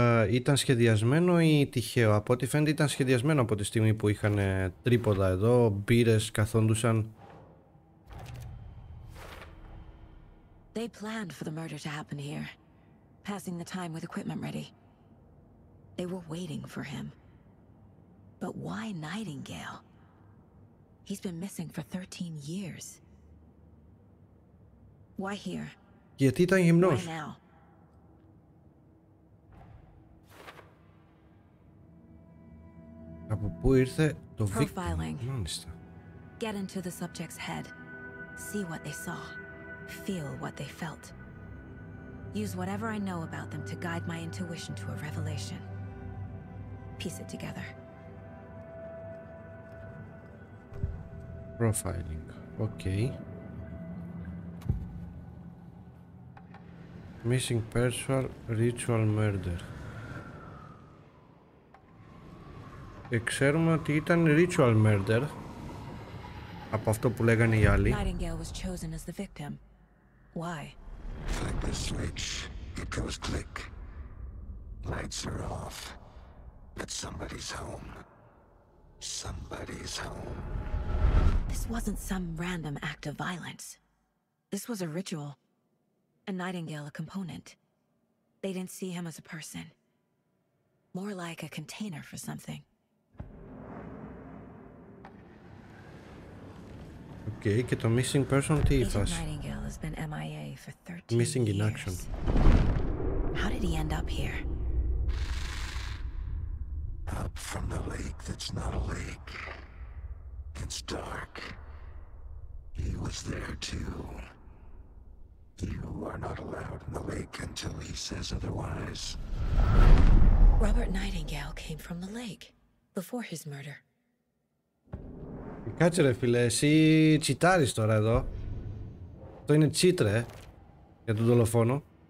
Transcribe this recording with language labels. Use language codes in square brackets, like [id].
[el] Ήταν σχεδιασμένο ή τυχαίο? Από ό,τι φαίνεται ήταν σχεδιασμένο από τη στιγμή που είχαν τρίποδα εδώ, μπύρες, καθόντουσαν. [en] They planned for the murder to happen here, passing the time with equipment ready. They were waiting for him. But why Nightingale? He's been missing for 13 years. Why here? [el] Γιατί ήταν γυμνός? [en] Why now? [el] Από πού ήρθε το [en] Profiling. [el] Μάλιστα. [en] Get into the subject's head. See what they saw. Feel what they felt. Use whatever I know about them to guide my intuition to a revelation. Piece it together. Profiling. Okay. Missing person, ritual murder. [el] Και ξέρουμε ότι ήταν ritual murder από αυτό που λέγανε οι άλλοι. [en] Nightingale was chosen as the victim. Why? Flick the switch, it goes click. Lights are off. But somebody's home. Somebody's home. This wasn't some random act of violence. This was a ritual. A nightingale a component. They didn't see him as a person. More like a container for something. Okay, [el] και το [en] missing person [el] τι [en] Agent [el] φάση? [en] Nightingale has been MIA for 13 Missing in years. action. How did he end up here? Up from the lake that's not a lake. It's dark. He was there too. You are not allowed in the lake until he says otherwise. Robert Nightingale came from the lake before his murder. [el] Κάτσε ρε φίλε, εσύ τσιτάρεις τώρα εδώ. Αυτό είναι τσίτρε για τον δολοφόνο.